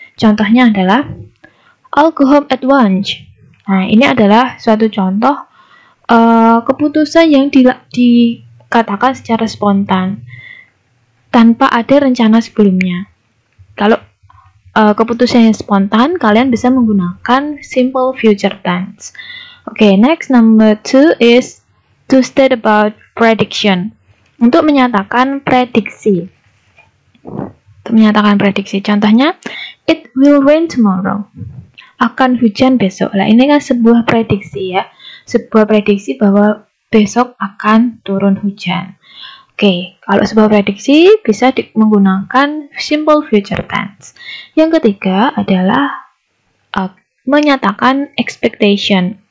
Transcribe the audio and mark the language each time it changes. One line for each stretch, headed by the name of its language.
Indonesian: Contohnya adalah
English: I'll go home at once.
Indonesian: Nah, ini adalah suatu contoh keputusan yang dikatakan secara spontan tanpa ada rencana sebelumnya. Kalau keputusan yang spontan, kalian bisa menggunakan simple future tense.
English: Next, number 2 is to state about prediction.
Indonesian: Untuk menyatakan prediksi. Contohnya,
English: it will rain tomorrow.
Indonesian: Akan hujan besok. Nah, ini kan sebuah prediksi ya. Sebuah prediksi bahwa besok akan turun hujan. Kalau sebuah prediksi bisa menggunakan simple future tense. Yang ketiga adalah menyatakan expectation.